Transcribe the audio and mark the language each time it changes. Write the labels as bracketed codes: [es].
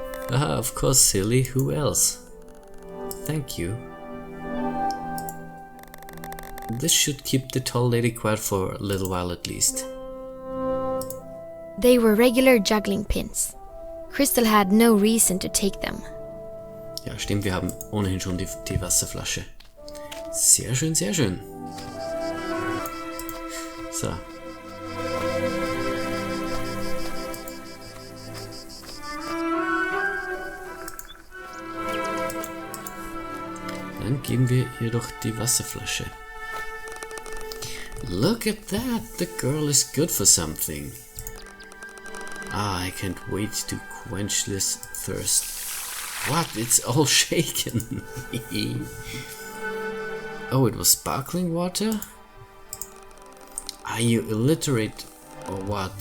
[en] Ah, of course, silly. Who else? Thank you. This should keep the tall lady quiet for a little while at least. They were regular juggling pins. Crystal had no reason to take them. [de] Ja, stimmt, wir haben ohnehin schon die Wasserflasche. Sehr schön, sehr schön. So. Dann geben wir ihr doch die Wasserflasche. [en] Look at that, the girl is good for something. Ah, I can't wait to quench this thirst. What? It's all shaken. Oh, it was sparkling water? Are you illiterate or what?